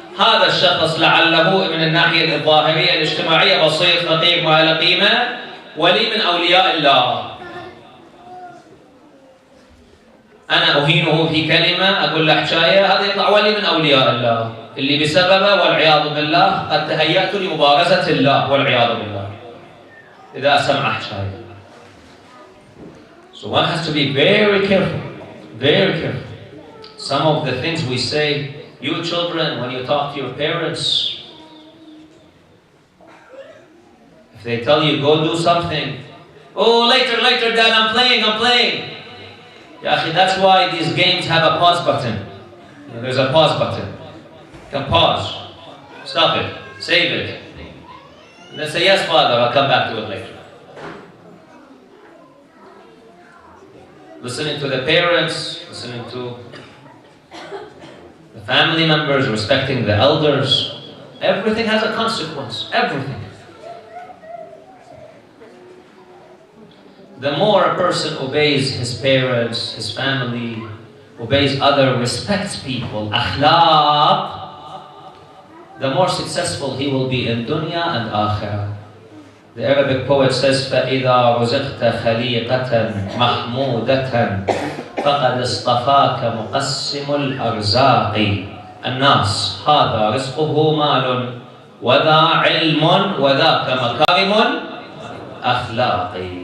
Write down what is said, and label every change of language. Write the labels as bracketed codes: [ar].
[ar] هذا الشخص لعله من الناحية الظاهرية الاجتماعية بسيط فقير ما له قيمة، ولي من أولياء الله. أنا أهينه في كلمة، أقول له حكاية، هذا يطلع ولي من أولياء الله اللي بسببه والعياذ بالله قد تهيأت لمبارزة الله والعياذ بالله إذا سمع حكاية. [en] So one has to be very careful, very careful. Some of the things we say, you children, when you talk to your parents, if they tell you go do something, oh later, later dad, I'm playing. Ya akhi, that's why these games have a pause button. You know, there's a pause button. You can pause, stop it, save it, and then say yes father, I'll come back to it later. Listening to the parents, listening to the family members, respecting the elders, everything has a consequence, everything. The more a person obeys his parents, his family, obeys others, respects people, akhlaq, the more successful he will be in dunya and akhirah. The Arabic poet says, [ar] فَإِذَا رُزِقْتَ خَلِيقَةً مَحْمُودَةً فَقَدْ اصْطَفَاكَ مُقَسِّمُ الْأَرْزَاقِ النَّاسِ هَذَا رِزْقُهُ مَالٌ وَذَا عِلْمٌ وَذَاكَ مَكَارِمٌ أَخْلَاقِ.